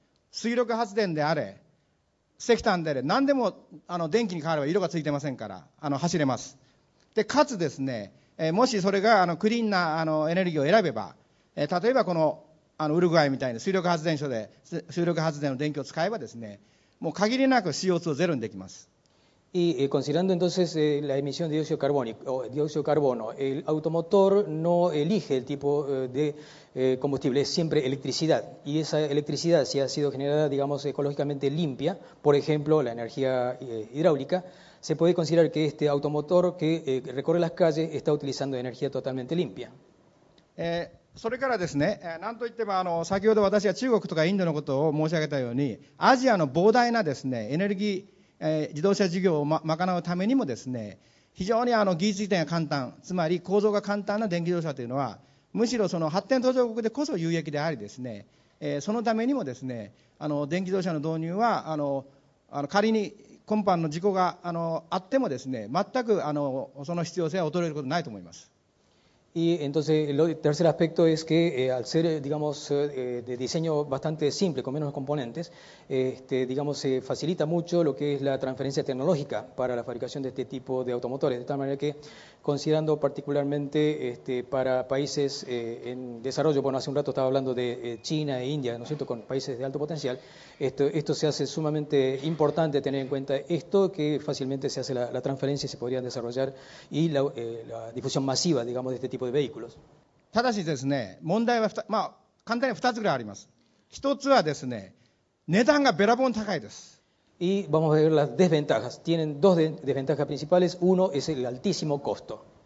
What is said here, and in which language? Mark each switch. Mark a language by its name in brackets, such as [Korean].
[Japanese] 水力発電であれ、石炭であれ、何でも電気に変われば色がついてませんから走れます。でかつですね、もしそれがクリーンなエネルギーを選べば、例えばこのウルグアイみたいな水力発電所で水力発電の電気を使えばですね、もう限りなく CO2 をゼロにできます。 [Spanish] Y considerando entonces la emisión de dióxido de carbono, el automotor no elige el tipo de combustible, es siempre electricidad. Y esa electricidad, si ha sido generada, digamos, ecológicamente limpia, por ejemplo, la energía hidráulica, se puede considerar que este automotor que recorre las calles está utilizando energía totalmente limpia. [Japanese] それからですね、なんといっても先ほど私は中国とかインドのことを申し上げたように、アジアの膨大なですねエネルギー、自動車事業を賄うためにもですね、非常に技術移転が簡単、つまり構造が簡単な電気自動車というのは、むしろその発展途上国でこそ有益でありですね、そのためにもですね、電気自動車の導入は仮に今般の事故があってもですね、全くその必要性は衰えることないと思います。 [Spanish] Y entonces el tercer aspecto es que al ser, digamos, de diseño bastante simple, con menos componentes, digamos, se facilita mucho lo que es la transferencia tecnológica para la fabricación de este tipo de automotores, de tal manera que, considerando particularmente para países en desarrollo, bueno, hace un rato estaba hablando de China e India, ¿no es cierto?, con países de alto potencial, esto se hace sumamente importante tener en cuenta esto, que fácilmente se hace la transferencia y se podría desarrollar y la difusión masiva, digamos, de este tipo de vehículos. [Japanese] ただしですね、問題は簡単に2つぐらいあります。一つはですね、値段がべらぼうに高いです。 [Spanish] Y vamos a ver las desventajas. Tienen dos desventajas principales. Uno es el altísimo costo.